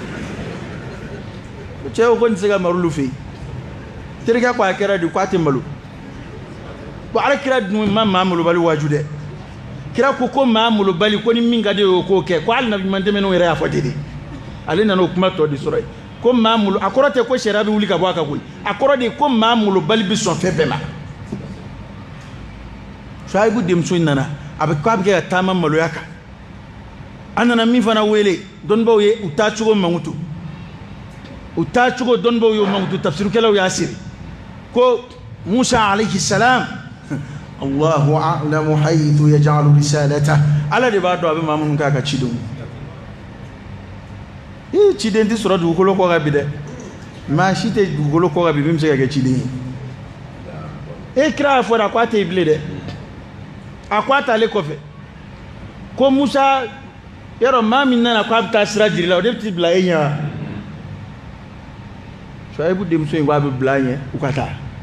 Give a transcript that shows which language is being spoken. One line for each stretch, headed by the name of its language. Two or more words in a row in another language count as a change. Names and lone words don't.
Bambara: cɛ ko nin tɛ se ka mara olu fɛ yen terikɛ ko a kɛra di ko a tɛ malo bon ala kira dun ma maa malobali waaju dɛ kira ko maa malobali ko ni min ka di o k'o kɛ ko hali nabi ɲuman tɛmɛnenw yɛrɛ y'a fɔ ten de ale nana o kuma tɔ de sɔrɔ yen ko maa malo a kɔrɔ tɛ ko sariya bɛ wuli ka bɔ a kan koyi a kɔrɔ de ko maa malobali bɛ sɔn fɛn bɛɛ ma Shuaibu denmuso in nana a bɛ k'a bɛ kɛ ka taama maloya kan an nana min fana wele dɔnnibaw ye u taa cogo mankutu u taa cogo dɔnnibaw ye o mankutu tafsirukɛlaw y'a siri ko Musa
Arabic: عليه السلام الله أعلم حيث يجعل رسالة
Bambara: ala de b'a dɔn a bɛ maa minnu k'a ka cidenw ciden tɛ sɔrɔ dugukolo kɔ kan bi dɛ maa si tɛ dugukolo kɔ kan bi min bɛ se ka kɛ ciden ye kira y'a fɔ de a ko a tɛ yen bilen dɛ a ko a t'ale kɔfɛ ko Musa yɔrɔ maa min nana ko a bɛ taa sira jiri la o de bɛ t'i bila e ɲɛ wa Shuaibu denmuso in ko a bɛ bila a ɲɛ u ka taa